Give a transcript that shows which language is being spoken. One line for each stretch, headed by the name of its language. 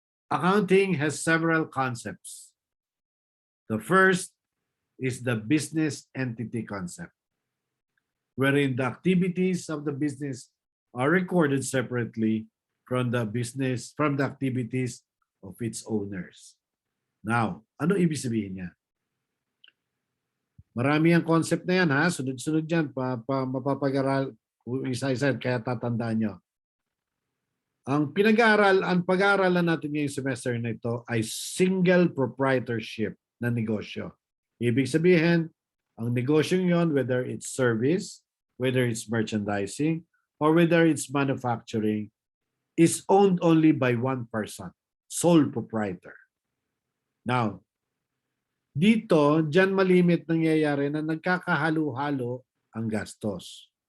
English: Accounting has several concepts. The first is the business entity concept, wherein the activities of the business are recorded separately from the activities of its owners.
Filipino: Now, ano ibig sabihin niya? Marami ang concept na yan, ha? Sunod-sunod yan. Mapapag-aral isa-isa, kaya tatandaan nyo. Ang pag-aaralan natin ngayong semester na ito ay single proprietorship na negosyo. Ibig sabihin, ang negosyo yon,
English: whether it's service, whether it's merchandising, or whether it's manufacturing, is owned only by one person, sole proprietor.
Filipino: Now, dito, dyan malimit nangyayari na nagkakahalo-halo ang gastos.